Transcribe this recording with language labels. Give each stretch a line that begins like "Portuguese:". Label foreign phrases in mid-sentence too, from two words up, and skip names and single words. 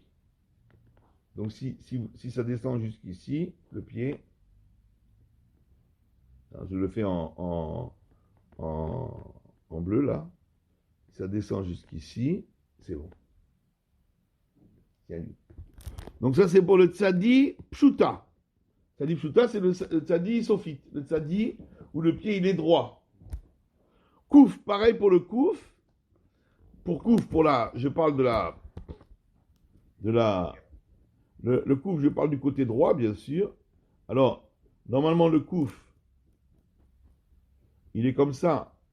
French: Donc si ça descend jusqu'ici, le pied, alors je le fais en bleu là, ça descend jusqu'ici, c'est bon. Donc ça c'est pour le
Hebrew: צדי פשוטה. צדי פשוטה,
French: c'est le tzadi sophite, le tzadi où le pied il est droit. Kouf, pareil pour le kouf. pour Kouf, je parle le Kouf, je parle du côté droit, bien sûr. Alors, normalement, le Kouf, il est comme ça.